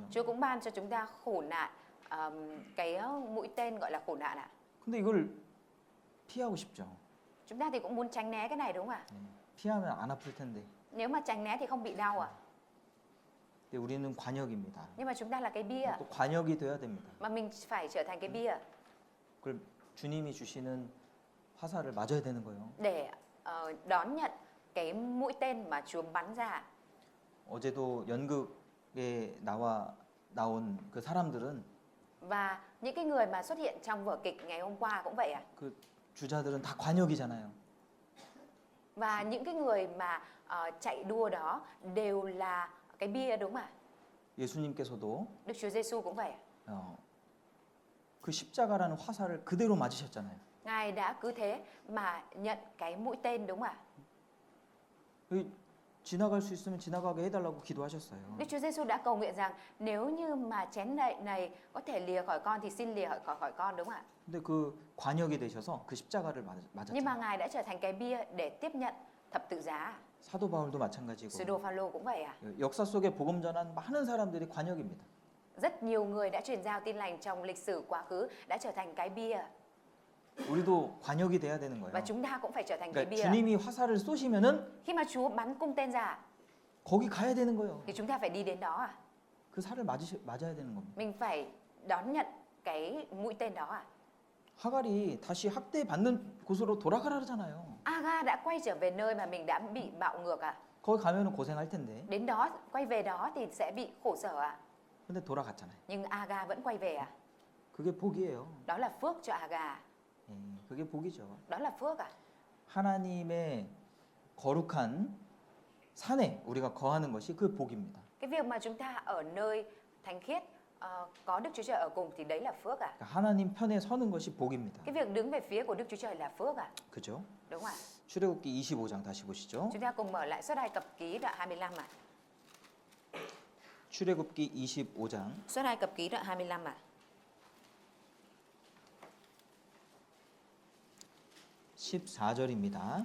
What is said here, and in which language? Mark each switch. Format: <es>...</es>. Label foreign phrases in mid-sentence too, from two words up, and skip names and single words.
<vi>Chúa cũng ban cho chúng ta khổ nạn, cái mũi tên gọi là khổ nạn ạ.</vi> <ko>근데 이걸 피하고 싶죠.</ko> <vi>Chúng ta thì cũng muốn tránh né cái này đúng không ạ?</vi> <ko>예, 피하면 안 아플 텐데.</ko> <vi>Nếu mà tránh né thì không bị đau ạ.</vi> <ko>근데 우리는 관역입니다.</ko> <vi>Nhưng mà chúng ta là cái bia,</vi> <ko>또 관역이 되어야 됩니다.</ko> <vi>mà mình phải trở thành cái bia</vi> <ko>그걸 주님이 주시는 화살을 맞아야 되는 거예요.</ko> <vi>để đón nhận cái mũi tên mà Chúa bắn ra.</vi> <ko>어제도 연극에 나온 그 사람들은</ko> <vi>Và những cái người mà xuất hiện trong vở kịch ngày hôm qua cũng vậy ạ.</vi> <ko>그 주자들은 다 관역이잖아요.</ko> <vi>Và những cái người mà chạy đua đó đều là cái bia đúng không ạ?</vi> <ko>예수님께서도</ko> <vi>Đức Chúa Giêsu cũng vậy.</vi> <ko>그 십자가라는 화살을 그대로 맞으셨잖아요.</ko> <vi>Ngài đã cứ thế mà nhận cái mũi tên đúng không ạ?</vi> <ko>지나갈 수 있으면 지나가게 해달라고 기도하셨어요.</ko> <vi>Đức Chúa Giêsu đã cầu nguyện rằng nếu như mà chén này có thể lìa khỏi con thì xin lìa khỏi con đúng không ạ?</vi> <ko>근데 그 관역이 되셔서 그 십자가를</ko> <vi>Nhưng mà</vi> <ko>맞았죠.</ko> <vi>Ngài đã trở thành cái bia để tiếp nhận thập tự giá.</vi> <ko>사도 바울도 마찬가지고</ko> <vi>Sứ đồ Phaolô cũng vậy à?</vi> <ko>역사 속에 복음 전한 많은 사람들이 관역입니다.</ko> <vi>Rất nhiều người đã truyền giao tin lành trong lịch sử quá khứ đã trở thành cái bia</vi> <ko>우리도 관역이 돼야 되는</ko> <vi>và</vi> <ko>거예요.</ko> <vi>chúng ta cũng phải trở thành cái</vi> <ko>그러니까</ko> <vi>bia.</vi> <ko>주님이 화살을 쏘시면은</ko> <vi>Khi mà Chúa bắn cung tên ra</vi> <ko>거기 가야 되는 거예요.</ko> <vi>thì chúng ta phải đi đến đó à?</vi> <ko>그 살을 맞아야 되는 겁니다.</ko> <vi>Mình phải đón nhận cái mũi tên đó à?</vi> <ko>하갈이 다시 학대 받는 곳으로 돌아가라 그러잖아요.</ko> <vi>Aga đã quay trở về nơi mà mình đã bị bạo ngược à?</vi> <ko>거기 가면은 고생할 텐데.</ko> <vi>Đến đó, quay về đó thì sẽ bị khổ sở à?</vi> <ko>근데 돌아갔잖아요.</ko> <vi>Nhưng Aga vẫn quay về à?</vi> <ko>그게 복이에요.</ko> <vi>Đó là phước cho Aga.</vi> <ko>예, 그게 복이죠.</ko> <vi>Đó là phước à?</vi> <ko>하나님의 거룩한 산에 우리가 거하는 것이 그 복입니다.</ko> <vi>Cái việc mà chúng ta ở nơi thánh khiết có Đức Chúa Trời ở cùng thì đấy là phước à?</vi> <ko>그러니까 하나님 편에 서는 것이 복입니다.</ko> <vi>Cái việc đứng về phía của Đức Chúa Trời là phước à?</vi> <ko>그죠?</ko> <vi>Đúng không ạ?</vi> <ko>출애굽기 25장 다시 보시죠.</ko> <vi>Chúng ta cùng mở lại Xuất Ai Cập Ký đoạn 25 ạ.</vi> <ko>출애굽기 25장</ko> <vi>Xuất Ai Cập Ký đoạn 25 ạ.</vi> <ko>14절입니다.</ko>